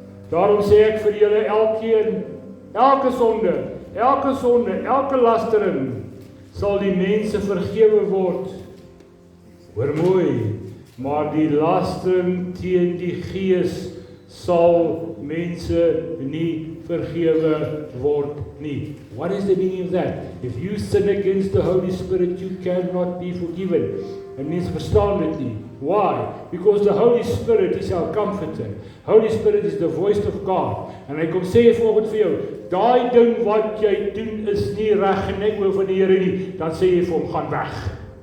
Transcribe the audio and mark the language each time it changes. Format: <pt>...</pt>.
<af>Daarom sê ek vir julle elkeen, elke sonde, elke lastering, sal die mense vergewe word. Hoor mooi, maar die lastering teen die Gees sal mense nie vergewe word nie.</af> <en>What is the meaning of that? If you sin against the Holy Spirit, you cannot be forgiven.</en> <af>En mense verstaan dit nie.</af> <en>Why? Because the Holy Spirit is our comforter. Holy Spirit is the voice of God.</en> <af>En hy kom sê volgens vir jou, daai ding wat jy doen is nie reg en ek oor van die Here nie, dan sê jy vir hom, gaan weg.</af>